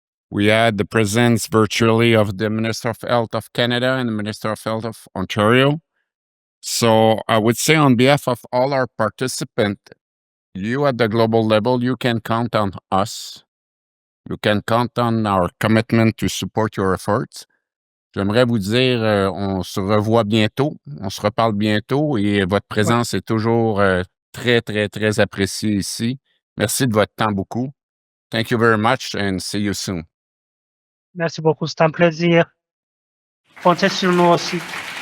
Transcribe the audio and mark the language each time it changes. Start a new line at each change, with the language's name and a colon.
English: We had the presence virtually of the Minister of Health of Canada and the Minister of Health of Ontario. So I would say on behalf of all our participants, you at the global level, you can count on us. You can count on our commitment to support your efforts.
French: J'aimerais vous dire, on se revoit bientôt, on se reparle bientôt et votre présence est toujours très, très, très appréciée ici. Merci de votre temps beaucoup.
English: Thank you very much and see you soon.
French: Merci beaucoup, c'est un plaisir. Comptez sur nous aussi.